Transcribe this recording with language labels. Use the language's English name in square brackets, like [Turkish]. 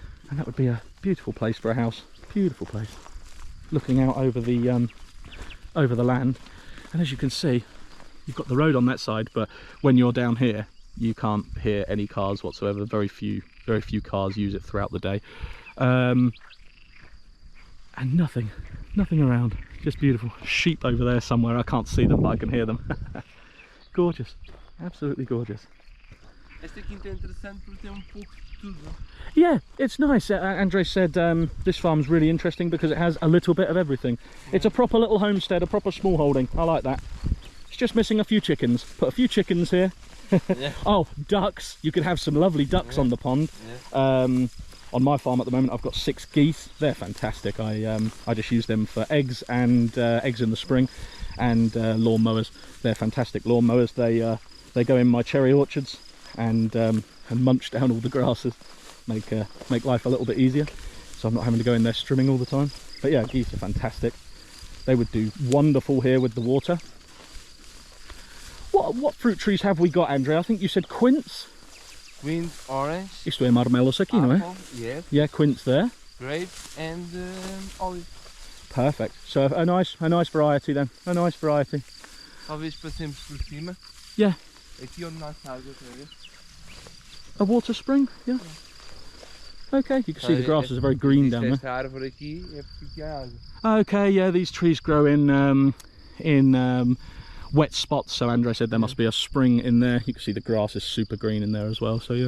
[English] And that would be a beautiful place for a house. Beautiful place. Looking out over the land, and as you can see, you've got the road on that side, but when you're down here you can't hear any cars whatsoever. Very few cars use it throughout the day, and nothing around. Just beautiful. Sheep over there somewhere, I can't see them but I can hear them. Gorgeous, absolutely gorgeous. [Portuguese] Esta quinta é interessante porque tem pouco de tudo. [English] Yeah, it's nice. Andre said this farm's really interesting because it has a little bit of everything. Yeah. It's a proper little homestead, a proper small holding. I like that. It's just missing a few chickens. Put a few chickens here. Yeah. Oh, ducks. You could have some lovely ducks on the pond. Yeah. On my farm at the moment I've got 6 geese. They're fantastic. I just use them for eggs and eggs in the spring, and lawn mowers. They're fantastic lawn mowers. They go in my cherry orchards and munch down all the grasses, make life a little bit easier, so I'm not having to go in there strimming all the time. But yeah, geese are fantastic. They would do wonderful here with the water. What fruit trees have we got, Andre? I think you said quince. Quince, orange. [Portuguese] Isto é marmelos aqui, não é? [English] Yes. Yeah, quince there. Grapes and olive. Perfect. So a nice variety then. A nice variety. [Portuguese] Talvez passemos por cima. [English] Yeah. [Portuguese] Aqui onde nasce água outra vez. [English] A water spring, yeah. Okay, you can see the grasses are very green down there. [Portuguese] Esta árvore aqui é porque há água. [English] Okay, yeah, these trees grow in wet spots, so Andre said there must be a spring in there. You can see the grass is super green in there as well, so yeah.